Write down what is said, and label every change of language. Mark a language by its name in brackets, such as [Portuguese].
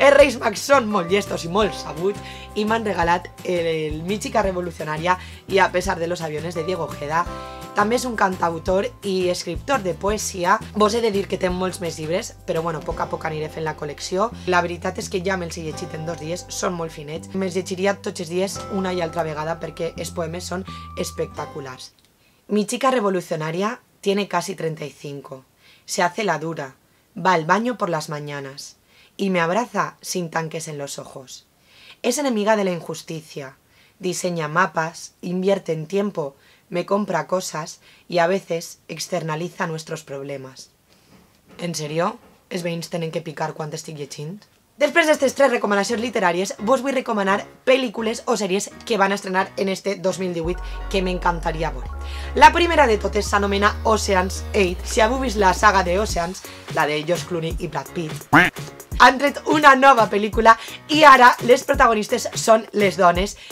[Catalan] Els Reis Mags són molt llestos i molt sabuts i m'han regalat el Mi chica revolucionaria i A pesar de los aviones de Diego Ojeda. També és un cantautor i escriptor de poesia. Vos he de dir que té molts més llibres, però a poc aniré fent la col·lecció. La veritat és que ja me'ls he llegit en 2 dies, són molt finets. Me'ls llegiria tots els dies una i altra vegada perquè els poemes són espectaculars. [Spanish] Mi chica revolucionaria tiene casi 35. Se hace la dura, va al baño por las mañanas y me abraza sin tanques en los ojos. Es enemiga de la injusticia, diseña mapas, invierte en tiempo, me compra cosas y a veces externaliza nuestros problemas. [Catalan] En sèrio? Els veïns tenen que picar quan estic llegint? Després d'aquestes 3 recomanacions literàries, vos vull recomanar pel·lícules o sèries que van estrenar en este 2018 que m'encantaria veure. La primera de totes s'anomena Ocean's 8. Si heu vist la saga de Oceans, la de George Clooney i Brad Pitt, han tret una nova pel·lícula i ara les protagonistes són les dones.